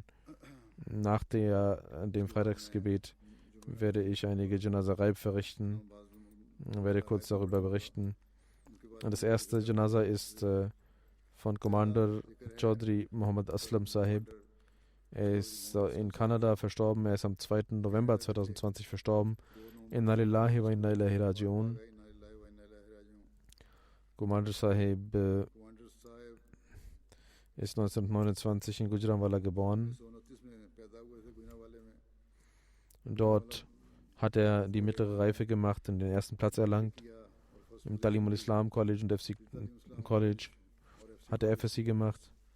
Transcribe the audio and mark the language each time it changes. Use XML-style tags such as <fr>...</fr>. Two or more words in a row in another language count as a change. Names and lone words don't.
<de>Nach dem Freitagsgebet werde ich einige Janaza Raib verrichten und werde kurz darüber berichten. Das erste Janaza ist von Commander Chaudhry Muhammad Aslam Sahib. Er ist in Kanada verstorben. Er ist am 2. November 2020 verstorben.</de> <ar>إنا لله وإنا إليه راجعون.</ar> <de>Commander Sahib ist 1929 in Gujranwala geboren. Dort hat er die mittlere Reife gemacht und den ersten Platz erlangt. Im Talim al-Islam College und FC College hat er FSC gemacht.</de>